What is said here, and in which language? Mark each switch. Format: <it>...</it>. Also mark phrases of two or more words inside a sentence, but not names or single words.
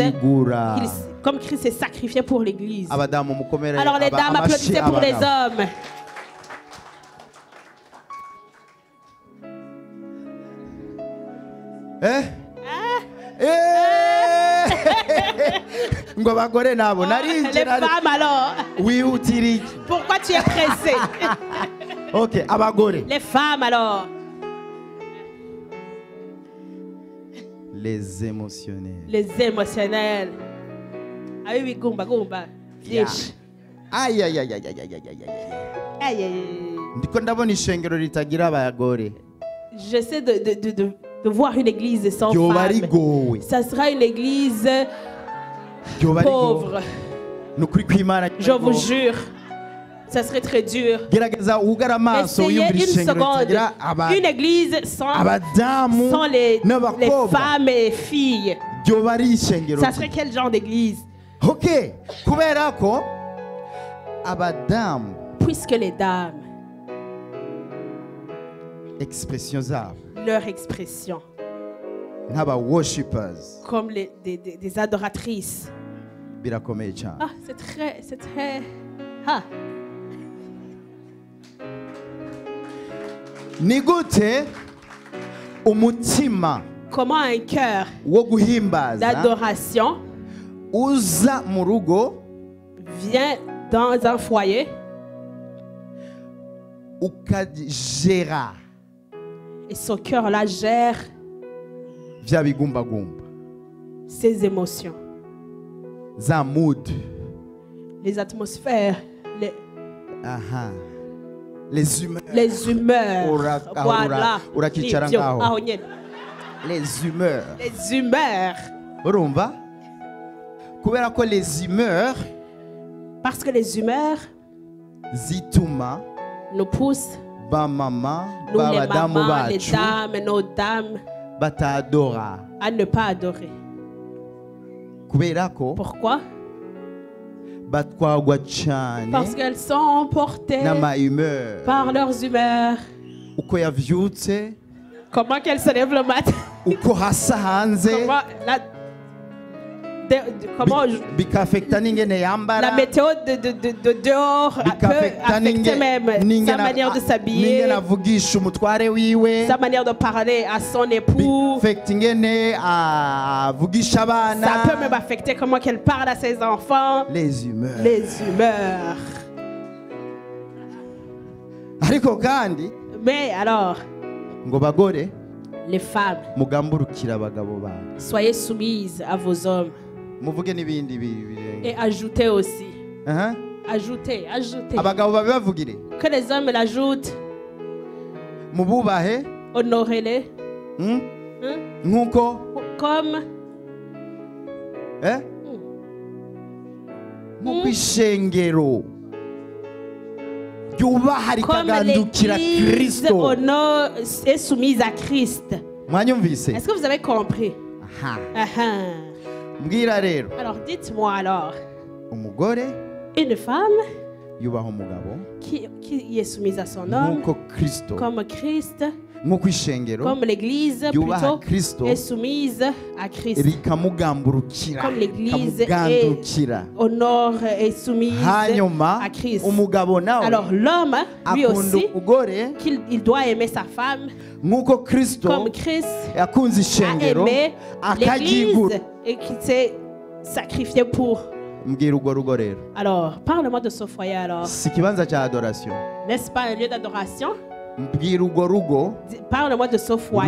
<rn>akagigura.</rn> <fr>Comme Christ s'est sacrifié pour l'Église.</fr> <rn>Abadamu mukomere</rn> <fr>Alors les dames</fr> <rn>amashi</rn> <fr>applaudissez pour les</fr> <rn>abagabo.</rn> <fr>hommes.</fr> <rn>Ngo abagore nabo</rn> <fr>Les</fr> <rn>narinje</rn> <fr>femmes alors,</fr> <rn>wihutira iki?</rn> <fr>pourquoi tu es pressé?</fr> <rn>Okay, abagore.</rn> <fr>Les femmes alors, Les émotionnels. les émotionnels. Ah oui, oui, Goumba, Goumba. Yeah. Fiche. Aïe aïe aïe aïe aïe aïe aïe aïe. Aïe, aïe, aïe.</fr> <rn>Ndiko ndabona ishengero ritagira abagore.</rn> <fr>J'essaie de voir une église sans</fr> <rn>Ryoba</rn> <fr>femmes.</fr> <rn>rigowe.</rn> <fr>Ça sera une église</fr> <rn>Ryoba rigowe.</rn> <fr>pauvre.</fr> <rn>Nukuri kw'Imana.</rn> <fr>Je vous jure. Ça serait très dur.</fr> <rn>Gerageza ugara amaso</rn> <fr>Essayez</fr> <rn>wiyumvira</rn> <fr>une</fr> <rn>ishengero</rn> <fr>seconde.</fr> <rn>ritagira</rn> <fr>Une église sans</fr> <rn>abadamu</rn> <fr>les</fr> <rn>n'abakobwa.</rn> <fr>femmes et filles.</fr> <rn>Ryoba ari ishengero.</rn> <fr>Ça serait quel genre d'église?</fr> <rn>Okay, kubera ko abadamu</rn> <fr>Puisque les dames,</fr> <rn>expression zabo</rn> <fr>leur expression,</fr> <rn>nk'aba worshipers</rn> <fr>comme des adoratrices.</fr> <rn>birakomeye cyane.</rn> <fr>Ah, c'est très. Ah,</fr> <rn>Ni gute umutima</rn> <fr>comment un cœur</fr> <rn>wo guhimbaza</rn> <fr>d'adoration</fr> <rn>uza mu rugo</rn> <fr>vient dans un foyer</fr> <rn>ukagera</rn> <fr>et son cœur là gère</fr> <rn>vya bigumbagumba</rn> <fr>ses émotions,</fr> <rn>za mood</rn> <fr>les atmosphères, aha les humeurs les humeurs. Ura- Voilà.</fr> <rn>urakicara Nibyo. ngaho. Aho nyene.</rn> <fr>les humeurs Les humeurs.</fr> <rn>urumva kubera ko</rn> <fr>les humeurs Parce que les humeurs</fr> <rn>zituma</rn> <fr>nous poussent,</fr> <rn>bamama</rn> <fr>nous les</fr> <rn>babadamu</rn> <fr>mamans, les</fr> <rn>bacu</rn> <fr>dames, nos dames,</fr> <rn>batadora</rn> <fr>à ne pas adorer.</fr> <rn>kubera ko</rn> <fr>Pourquoi?</fr> <rn>batwagwa cyane</rn> <fr>Parce qu'elles sont emportées</fr> <rn>n'ama humeur</rn> <fr>par leurs humeurs.</fr> <rn>uko yavyutse</rn> <fr>Comment qu'elles se lèvent le matin?</fr> <rn>uko hasa hanze</rn> <fr>Comment comment</fr> <rn>bikafekta n'ingene</rn> <fr>la</fr> <rn>yambara</rn> <fr>météo de dehors peut</fr> <rn>bikafekta</rn> <fr>affecter même sa manière de s'habiller,</fr> <rn>n'ingene avugisha umutware wiwe</rn> <fr>sa manière de parler à son époux.</fr> <rn>bikafekta ingene avugisha abana</rn> <fr>Ça peut même affecter comment qu'elle parle à ses enfants. les humeurs Les humeurs.</fr> <rn>ariko kandi</rn> <fr>Mais alors,</fr> <rn>ngo bagore</rn> <fr>les femmes,</fr> <rn>mugamburukira abagabo bawe</rn> <fr>soyez soumises à vos hommes.</fr> <rn>muvuge n'ibindi birenga</rn> <fr>Et ajoutez aussi. Aha. Ajoutez.</fr> <rn>abagabo babibavugire</rn> <fr>Que les hommes l'ajoutent.</fr> <rn>mububahe</rn> <fr>Honorez-les. hmm? Hein?</fr> <rn>nk'uko</rn> <fr>Comme</fr> <rn>nk'uko ishengero ryubaha</rn> <fr>comme</fr> <rn>rikagandukira</rn> <fr>l'Église</fr> <rn>kristo</rn> <fr>honore est soumise à Christ.</fr> <rn>mwanyumvise</rn> <fr>Est-ce que vous avez compris? aha Uh-huh.</fr> <rn>mbwira rero</rn> <fr>Alors dites-moi alors,</fr> <rn>umugore</rn> <fr>une femme</fr> <rn>yubaha umugabo</rn> <fr>qui est soumise à son homme,</fr> <rn>nk'uko kristo</rn> <fr>comme Christ,</fr> <rn>nk'uko ishengero</rn> <fr>comme l'Église</fr> <rn>yubaha</rn> <fr>plutôt,</fr> <rn>kristo</rn> <fr>est soumise à Christ.</fr> <rn>rikamugamburukira</rn> <fr>Comme l'Église</fr> <rn>rikamugandukira</rn> <fr>honore et soumise</fr> <rn>hanyuma</rn> <fr>à Christ.</fr> <rn>umugabo nawe</rn> <fr>Alors l'homme, lui</fr> <rn>akunda</rn> <fr>aussi,</fr> <rn>umugore</rn> <fr>il doit aimer sa femme</fr> <rn>nk'uko kristo</rn> <fr>comme Christ</fr> <rn>yakunze</rn> <fr>a</fr> <rn>ishengero</rn> <fr>aimé</fr> <rn>akaryigura</rn> <fr>l'Église et qui s'est sacrifié pour.</fr> <rn>mbwira urwo rugo rero</rn> <fr>Alors, parle-moi de ce foyer alors.</fr> <rn>si ikibanza cya adoration</rn> <fr>N'est-ce pas un lieu d'adoration?</fr> <rn>mbwira urwo rugo Parle-moi de ce foyer.</rn>